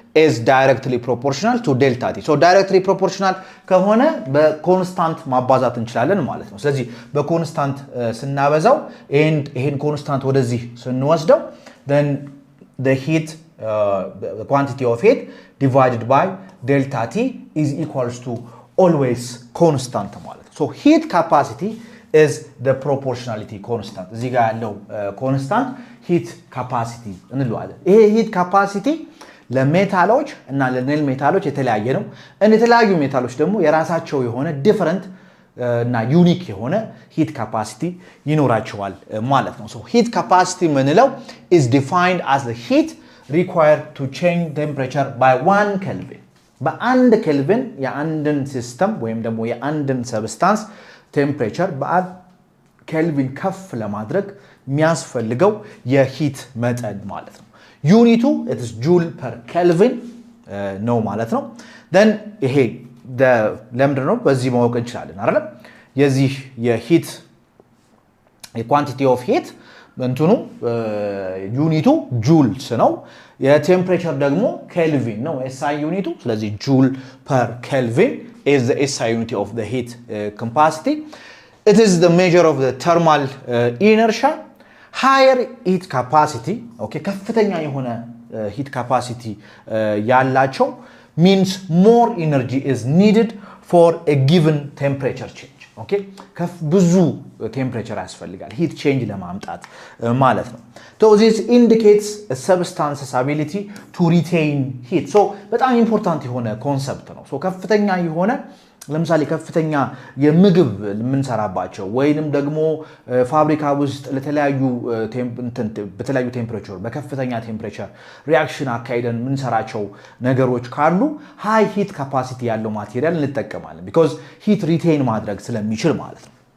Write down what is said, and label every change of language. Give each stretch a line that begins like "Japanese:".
English: is directly proportional to delta T. So directly proportional
Amharic: ከሆነ በኮንስታንት ማባዛት እንችላለን ማለት ነው። ስለዚህ በኮንስታንት ስናበዛው ይሄን ኮንስታንት ወደዚህ ስንወስደው
English: then the heat the quantity of heat divided by delta T is equals to always constant
Amharic: ማለት ነው።
English: So heat capacity is the proportionality constant.
Amharic: እዚህ ጋር ያለው constant heat capacity እንለዋለን። ይሄ heat capacity ለሜታሎች እና ለኔል ሜታሎች የተለያየ ነው። የተለያዩ ሜታሎች ደግሞ የራሳቸው የሆነ ዲፈረንት እና ዩኒክ የሆነ heat capacity ይኖራቸዋል ማለት ነው። So heat capacity ምንለው
English: is defined as the heat required to change temperature by 1 Kelvin.
Amharic: በአንድ ኬልቪን የአንድን ሲስተም ወይም ደግሞ የአንድን ሰብስታንስ ቴምፕሬቸር በአንድ ኬልቪን ከፍ ለማድረግ የሚያስፈልገው የሂት መጠን ማለት ነው። ዩኒቱ
English: it is joule per kelvin
Amharic: ነው ማለት ነው። then ይሄ ለምንድን ነው በዚህ ማወቅ እንችላለን አይደል? የዚህ የሂት የኳንቲቲ ኦፍ ሂት እንትኑ ዩኒቱ ጁልስ ነው። የቴምፕሬቸር ደግሞ ኬልቪን ነው SI ዩኒቱ። ስለዚህ
English: joule per kelvin is the SI unit of the heat capacity. It is the measure of the thermal inertia. Higher heat capacity, okay,
Amharic: ከፍተኛ የሆነ heat capacity ያላቸው
English: means more energy is needed for a given temperature change. Okay,
Amharic: ብዙ temperature ያስፈልጋል heat change ለማምጣት ማለት ነው።
English: So this indicates a substance's ability to retain heat.
Amharic: So በጣም ኢምፖርታንት የሆነ ኮንሰፕት ነው። So ከፍተኛ የሆነ ለምሳሌ ከፍተኛ የምግብ የምንሰራባቸው ወይንም ደግሞ ፋብሪካ ውስጥ ለተለያዩ በተለያዩ ቴምፕሬቸር በከፍተኛ ቴምፕሬቸር ሪአክሽን አካይደን የምንሰራቸው ነገሮች ካሉ ሃይ ሂት ካፓሲቲ ያለው ማቴሪያል እንጠቀማለን because ሂት ሪቴን ማድረግ ስለሚችል ማለት ነው።